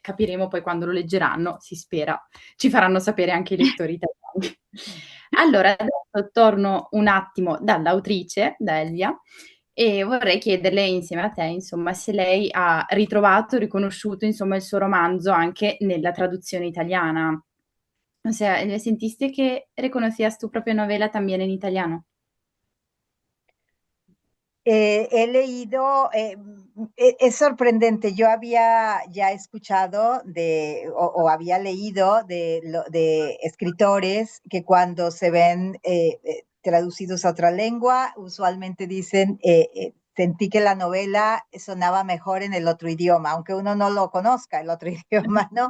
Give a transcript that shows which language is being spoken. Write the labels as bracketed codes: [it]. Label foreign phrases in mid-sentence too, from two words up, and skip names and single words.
[it] Capiremo poi quando lo leggeranno, si spera, ci faranno sapere anche i lettori italiani. Allora, adesso torno un attimo dall'autrice, da Elvia, e vorrei chiederle insieme a te, insomma, se lei ha ritrovato, riconosciuto, insomma, il suo romanzo anche nella traduzione italiana. [es] O sea, ¿sentiste que reconocías tu propia novela también en italiano? He leído, es sorprendente, yo había ya escuchado o había leído de escritores que cuando se ven traducidos a otra lengua, usualmente dicen, sentí que la novela sonaba mejor en el otro idioma, aunque uno no lo conozca, el otro idioma, ¿no?